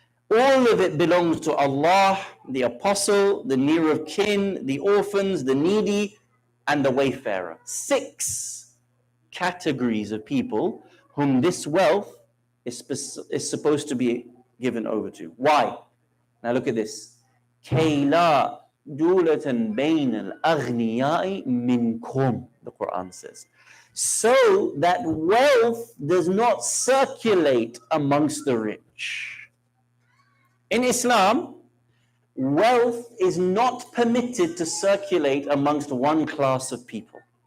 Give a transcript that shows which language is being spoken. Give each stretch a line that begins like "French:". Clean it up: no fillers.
English: All of it belongs to Allah, the apostle, the near of kin, the orphans, the needy, and the wayfarer. 6 categories of people whom this wealth is supposed to be given over to. Why? Now look at this.
Arabic: كَيْ لَا دُولَةً بَيْنَ الْأَغْنِيَاءِ مِنْكُمْ,
English: the Quran says. So that wealth does not circulate amongst the rich. In Islam, wealth is not permitted to circulate amongst one class of people.